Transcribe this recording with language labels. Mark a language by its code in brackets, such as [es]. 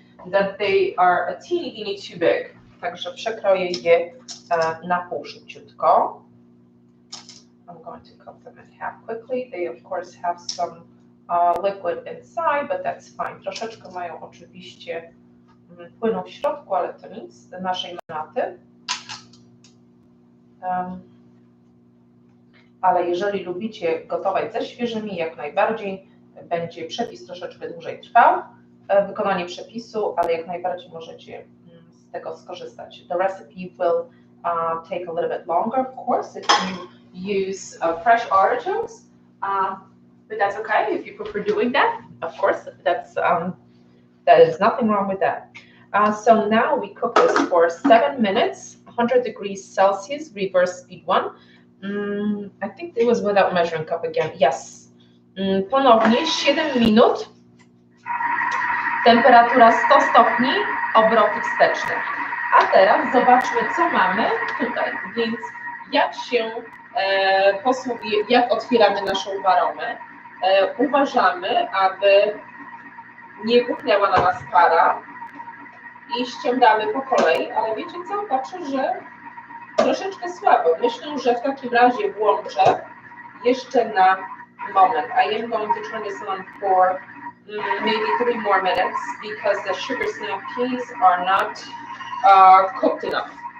[en] That they are a teeny too big. [pl] Także przekroję je na pół szybciutko. [en] I'm going to cut them in half quickly. They of course have some liquid inside, but that's fine. [pl] Troszeczkę mają oczywiście płynu w środku, ale to nic, do naszej manaty. Ale jeżeli lubicie gotować ze świeżymi, jak najbardziej będzie przepis troszeczkę dłużej trwał, wykonanie przepisu, ale jak najbardziej możecie z tego skorzystać. [en] The recipe will take a little bit longer, of course, if you use fresh artichokes, but that's okay if you prefer doing that. Of course, that is nothing wrong with that. So now we cook this for 7 minutes, 100 degrees Celsius, reverse speed 1. I think it was without measuring cup again. Yes. [pl] Ponownie 7 minut. Temperatura 100 stopni, obroty wsteczne. A teraz zobaczmy, co mamy tutaj. Więc jak się posługuje, jak otwieramy naszą waromę. Uważamy, aby nie buchnęła na nas para i ściągamy po kolei, ale wiecie co? Patrzę, że troszeczkę słabo. Myślę, że w takim razie włączę jeszcze na moment. [en] I am going to turn this on for maybe 3 more minutes because the sugar snap peas are not cooked enough.